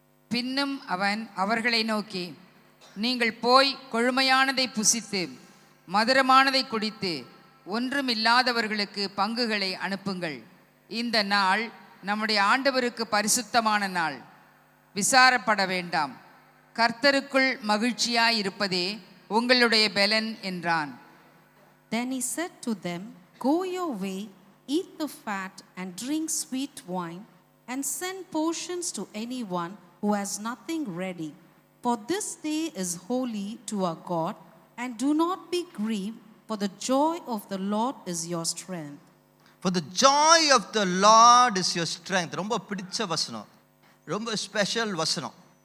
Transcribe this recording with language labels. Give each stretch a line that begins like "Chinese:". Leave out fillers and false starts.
Tamil: பின்னும் அவன் அவர்களை நோக்கி, நீங்கள் போய் கொழுமையானதை புசித்து மதுரமானதை குடித்து ஒன்றுமில்லாதவர்களுக்கு பங்குகளை அனுப்புங்கள். இந்த நாள் நம்முடைய ஆண்டவருக்கு பரிசுத்தமான நாள். விசாரப்பட வேண்டாம். கர்த்தருக்குள் மகிழ்ச்சியாயிருப்பதே உங்களுடைய பெலன் என்றான்.
English: Then he said to them, Go your way, eat the fat and drink sweet wine, and send portions to anyone who has nothing ready. For this day is holy to our God, and do not be grieved, for the joy of the Lord is your strength. For the joy of the Lord is your strength.
Tamil: ரொம்ப பிடிச்ச வசனம், ரொம்ப special வசனம்.